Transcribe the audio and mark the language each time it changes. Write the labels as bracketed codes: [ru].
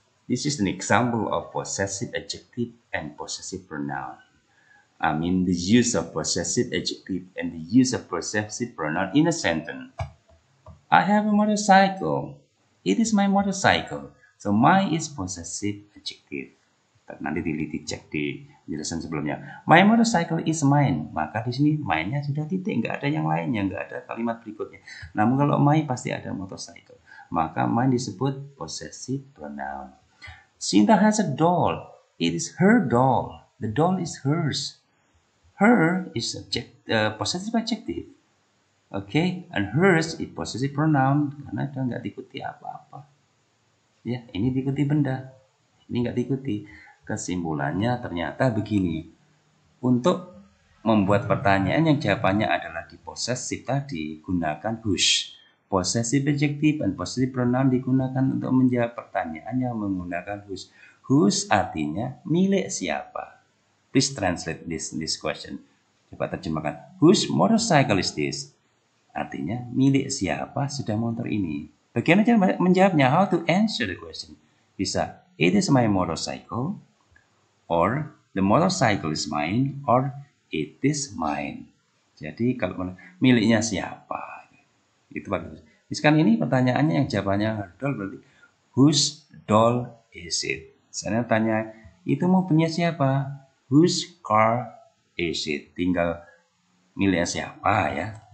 [en] This is an example of possessive adjective and possessive pronoun. I mean the use of possessive adjective and the use of possessive pronoun in a sentence. I have a motorcycle. It is my motorcycle. So my is possessive adjective. [id] Nanti dicek di penjelasan sebelumnya. [en] My motorcycle is mine. [id] Maka di sini mine-nya sudah titik, nggak ada yang lainnya, nggak ada kalimat berikutnya. Namun kalau my pasti ada motorcycle. Maka mine disebut possessive pronoun. [en] Sinta has a doll. It is her doll. The doll is hers. Her is possessive adjective. Okay, and hers is possessive pronoun [id] karena dia nggak diikuti apa-apa. Ya, ini diikuti benda. Ini nggak diikuti. Kesimpulannya ternyata begini. Untuk membuat pertanyaan yang jawabannya adalah di possessive tadi, gunakan whose. Possessive adjective dan possessive pronoun digunakan untuk menjawab pertanyaan yang menggunakan whose. Whose artinya milik siapa. [en] Please translate this question. [id] Coba terjemahkan. [en] Whose motorcycle is this? [id] Artinya milik siapa sepeda motor ini. Bagaimana cara menjawabnya? [en] How to answer the question? Bisa, it is my motorcycle, or the motorcycle is mine, or it is mine. [id] Jadi kalau miliknya siapa? Itu bagus. Misalkan ini pertanyaannya yang jawabannya doll berarti [en] whose doll is it? [id] Saya tanya itu mobilnya siapa? [en] Whose car is it? [id] Tinggal miliknya siapa ya.